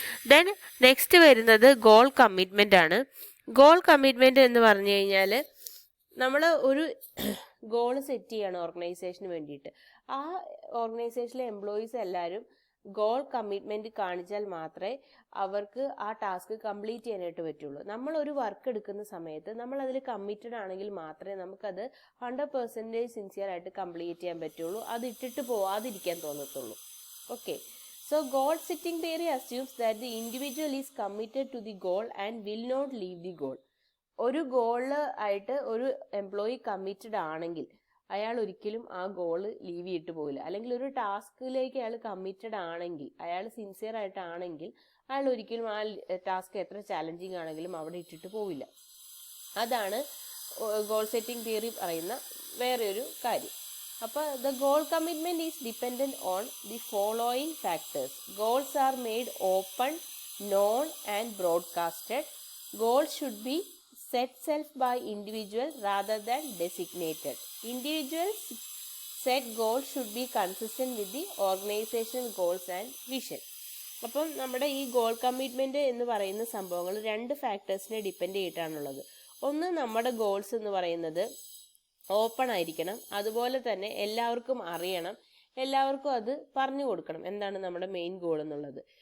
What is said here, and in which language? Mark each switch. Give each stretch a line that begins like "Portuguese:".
Malayalam: Then next വരുന്നത് goal commitment ആണ്. Goal commitment എന്ന് പറഞ്ഞു കഴിഞ്ഞാൽ നമ്മൾ ഒരു ഗോൾ സെറ്റ് ചെയ്യണം ഓർഗനൈസേഷന് വേണ്ടിയിട്ട്. ആ ഓർഗനൈസേഷനിലെ എംപ്ലോയീസ് എല്ലാവരും ഗോൾ കമ്മിറ്റ്മെന്റ് കാണിച്ചാൽ മാത്രമേ അവർക്ക് ആ ടാസ്ക് കംപ്ലീറ്റ് ചെയ്യാനായിട്ട് പറ്റുള്ളൂ. നമ്മൾ ഒരു വർക്ക് എടുക്കുന്ന സമയത്ത് നമ്മൾ അതിൽ കമ്മിറ്റഡ് ആണെങ്കിൽ മാത്രമേ നമുക്കത് 100% സിൻസിയർ ആയിട്ട് കംപ്ലീറ്റ് ചെയ്യാൻ പറ്റുള്ളൂ. അത് ഇട്ടിട്ട് പോവാതിരിക്കാൻ തോന്നത്തുള്ളൂ.
English: Okay, so goal setting theory assumes that the individual is committed to the goal and will not leave the goal.
Malayalam: ഒരു ഗോള് ആയിട്ട് ഒരു എംപ്ലോയി കമ്മിറ്റഡ് ആണെങ്കിൽ അയാൾ ഒരിക്കലും ആ ഗോള് ലീവ് ചെയ്തിട്ട് പോകില്ല. അല്ലെങ്കിൽ ഒരു ടാസ്കിലേക്ക് അയാൾ കമ്മിറ്റഡ് ആണെങ്കിൽ, അയാൾ സിൻസിയർ ആയിട്ടാണെങ്കിൽ അയാൾ ഒരിക്കലും ആ ടാസ്ക് എത്ര ചാലഞ്ചിങ് ആണെങ്കിലും അവിടെ ഇട്ടിട്ട് പോവില്ല. അതാണ് ഗോൾ സെറ്റിംഗ് തിയറി പറയുന്ന വേറെ ഒരു കാര്യം.
English: അപ്പോൾ the goal commitment is dependent on the following factors. Goals are made open, known and broadcasted. Goal should be set self by individual rather than designated. Individuals set goals should be consistent with the organizational goals and vision.
Malayalam: അപ്പം നമ്മുടെ ഈ goal commitment എന്ന് പറയുന്ന സംഭവങ്ങൾ രണ്ട് ഫാക്ടേഴ്സിനെ depend ചെയ്തിട്ടാണുള്ളത്. ഒന്ന്, നമ്മുടെ goals എന്ന് പറയുന്നത് ഓപ്പൺ ആയിരിക്കണം, അതുപോലെ തന്നെ എല്ലാവർക്കും അറിയണം, എല്ലാവർക്കും അത് പറഞ്ഞു കൊടുക്കണം എന്താണ് നമ്മുടെ മെയിൻ ഗോൾ എന്നുള്ളത്.